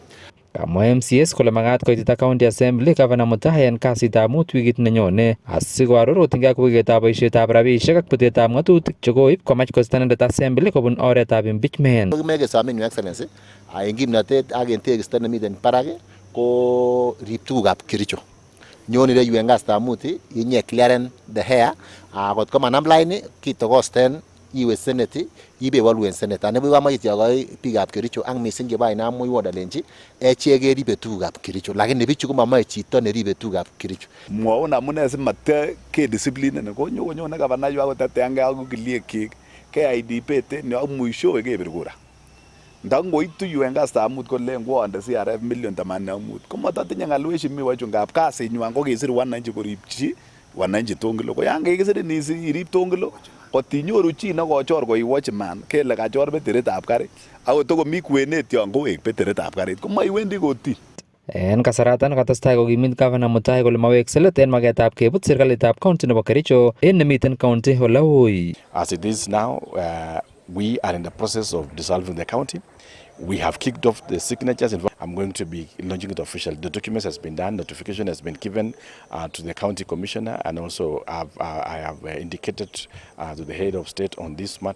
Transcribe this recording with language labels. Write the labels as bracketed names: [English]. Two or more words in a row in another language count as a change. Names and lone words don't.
[Kalenjin] Kamwa MCAs kole makat koitita County Assembly Governor Mutai en kasitab mut wikit nenyone asikoaror otingei ak weketab boisietab rabisiek ak butetab ng'atutik chekoib komach koisto inendet Assembly kobun oretab impeachment. Mekesomin [English] Your Excellency [Kalenjin] en kimnotet ak en tekisto nemiten barak ko rib tugukab Kericho. Nyone ireyu en kasitab mut inye [English] clearen the hair [Kalenjin] kot ko manam line kitokosten iwe Senate ibewalu en Senate ane bwamache tiakoi biikab Kericho ak missing chebo Ainamo iwodalenji echek keribe tugukab Kericho lakini bichu komamoe chito neribe tugukab Kericho. Mwaun amune simatya ke discipline konyone Governor yu akoteteangei ak okiliekyik KIDP ne ak mwishowe kebir kura. Ndangoitu yu en kasitab mut kole ngwonde CRF million 85 komatatinye ngalweshi mi wachu ngap kasinywan ko kesir wananchi koripchi wananchi tongilo ko yan kekisirin irip tongilo kotinyoru chi nekochor ko watchman kele kachor betiritab karit ako tokomi kwenet yon kowek betiritab karit komaiwendi koti. En kasaratan katestai kokimit Governor Mutai kole mawekse let en maketab kebut serikalitab county nebo Kericho en nemiten county ole ui. [English] As it is now, we are in the process of dissolving the county. We have kicked off the signatures. I'm going to be launching it officially. The documents has been done, notification has been given to the county commissioner, and also I have indicated to the head of state on this matter.